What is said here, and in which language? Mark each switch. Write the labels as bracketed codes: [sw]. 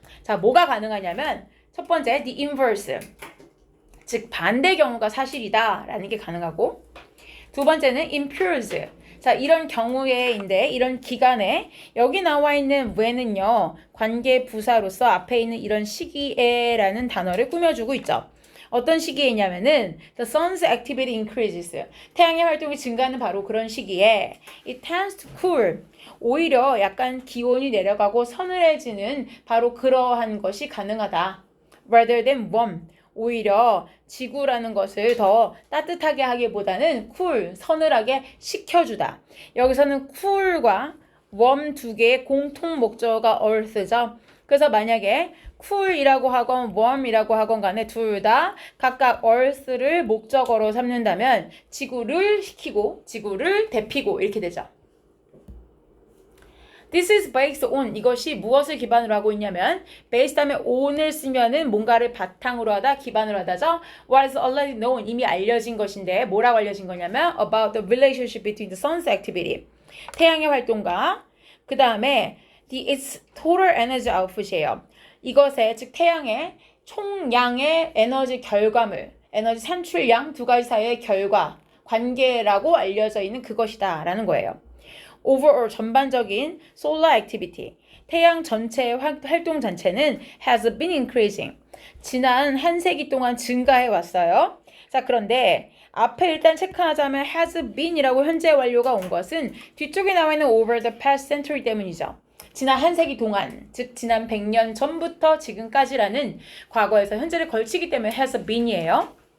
[ko] 자, 뭐가 가능하냐면 첫 번째 [en] the inverse, [ko] 즉 반대 경우가 사실이다 라는 게 가능하고, 두 번째는 impures. 자, 이런 경우에인데 이런 기간에 여기 나와 있는 when은요 관계 부사로서 앞에 있는 이런 시기에라는 단어를 꾸며주고 있죠. 어떤 시기에냐면은 [en] the sun's activity increases. [ko] 태양의 활동이 증가하는 바로 그런 시기에 [en] it tends to cool. [ko] 오히려 약간 기온이 내려가고 서늘해지는 바로 그러한 것이 가능하다. [en] rather than warm. [ko] 오히려 지구라는 것을 더 따뜻하게 하기보다는 cool, 서늘하게 식혀주다. 여기서는 cool과 warm 2개의 공통 목적어가 earth죠. 그래서 만약에 cool이라고 하건 warm이라고 하건 간에 둘 다 각각 earth를 목적어로 삼는다면 지구를 식히고 지구를 데피고 이렇게 되죠. [en] This is based on. [ko] 이것이 무엇을 기반으로 하고 있냐면 based 하면 on을 쓰면은 뭔가를 바탕으로 하다, 기반으로 하다죠. [en] What is already known. [ko] 이미 알려진 것인데 뭐라고 알려진 거냐면 [en] about the relationship between the sun's activity. [ko] 태양의 활동과 그 다음에 [en] its total energy output [ko] 이에요. 이것의, 즉 태양의 총량의 에너지 결과물, 에너지 산출량 2가지 사이의 결과, 관계라고 알려져 있는 그것이다 라는 거예요. [en] overall [ko] 전반적인 [en] solar activity, [ko] 태양 전체의 활동 전체는 [en] has been increasing. [ko] 지난 한 세기 동안 증가해 왔어요. 자, 그런데 앞에 일단 체크하자면 has been이라고 현재 완료가 온 것은 뒤쪽에 나와 있는 [en] over the past century [ko] 때문이죠. 지난 한 세기 동안, 즉 지난 100년 전부터 지금까지라는 과거에서 현재를 걸치기 때문에 has been이에요.